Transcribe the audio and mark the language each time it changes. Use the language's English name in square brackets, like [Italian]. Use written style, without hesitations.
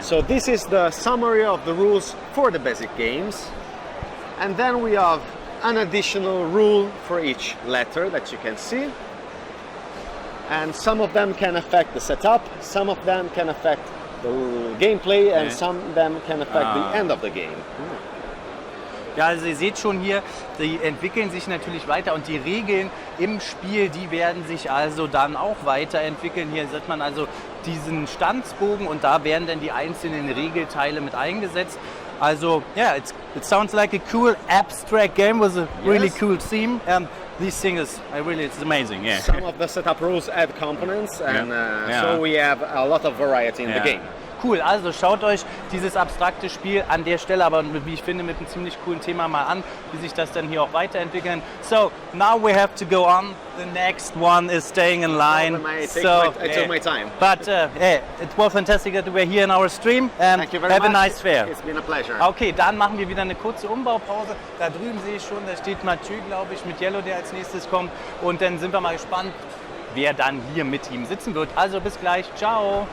[English] So this is the summary of the rules for the basic games. And then we have an additional rule for each letter that you can see. and some of them can affect the setup, some of them can affect the gameplay, and some of them can affect the end of the game. [German] Ja, also ihr seht schon hier, die entwickeln sich natürlich weiter und die Regeln im Spiel, die werden sich also dann auch weiterentwickeln. Hier sieht man also diesen Standsbogen und da werden dann die einzelnen Regelteile mit eingesetzt. [English] Also, yeah, it sounds like a cool abstract game with a really cool theme. This thing is it's amazing. Yeah. Some of the setup rules add components, and so we have a lot of variety in the game. [German] Cool, also schaut euch dieses abstrakte Spiel an der Stelle, aber wie ich finde, mit einem ziemlich coolen Thema mal an, wie sich das dann hier auch weiterentwickeln. [English] So, now we have to go on. The next one is staying in line. I took my time. But it was fantastic that you were here in our stream. Thank you very have much. A nice fair. It's been a pleasure. [German] Okay, dann machen wir wieder eine kurze Umbaupause. Da drüben sehe ich schon, da steht Mathieu, glaube ich, mit Yellow, der als nächstes kommt. Und dann sind wir mal gespannt, wer dann hier mit ihm sitzen wird. Also bis gleich. Ciao.